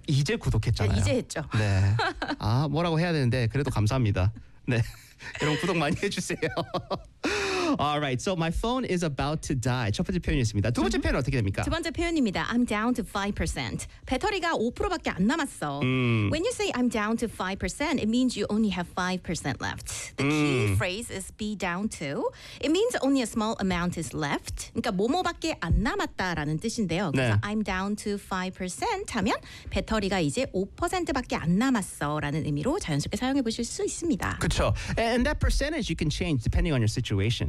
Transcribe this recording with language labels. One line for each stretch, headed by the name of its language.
Korean: 이제 구독했잖아요. 이제 했죠. 네. 아, 뭐라고 해야 되는데 그래도 감사합니다. 네. 여러분 구독 많이 해주세요.
English: All right. So my phone is about to die.
Korean: 첫 번째 표현이었습니다. 두 번째 표현 어떻게 됩니까? 두 번째 표현입니다.
English: I'm down to 5%.
Korean: 배터리가 5%밖에 안 남았어.
English: When you say I'm down to 5%, it means you only have 5% left. The key phrase is be down to. It means only a small amount is left.
Korean: 그러니까 뭐뭐밖에 안 남았다라는 뜻인데요. 그래서 네.
English: I'm down to 5%
Korean: 하면 배터리가 이제 5%밖에 안 남았어라는 의미로 자연스럽게 사용해 보실 수 있습니다. 그렇죠.
English: And that percentage you can change depending on your situation.